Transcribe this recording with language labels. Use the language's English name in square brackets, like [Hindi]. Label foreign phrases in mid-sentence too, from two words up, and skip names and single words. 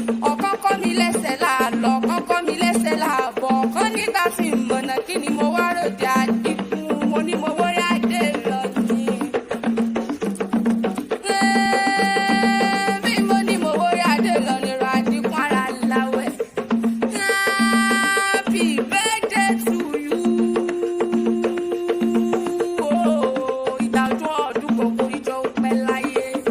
[Yoruba] Ọ̀kan kọ́ mi lẹ́sẹ̀ láàlọ́, ọ̀kan kọ́ mi lẹ́sẹ̀ láàbọ̀, ọ̀kan nígbà tí ń mọ̀nà kí ni mo wá ròde Àdìgún. Mo ní mo wó yá dé lọ ni. Ee, bí mo ní mo wó yá dé lọ ni, ra Àdìgún ara láwẹ̀. [English] Happy birthday to you. [Yoruba] Oh, ìgbà ọdún ọdún kan kò ní jọ pẹ́ láyé.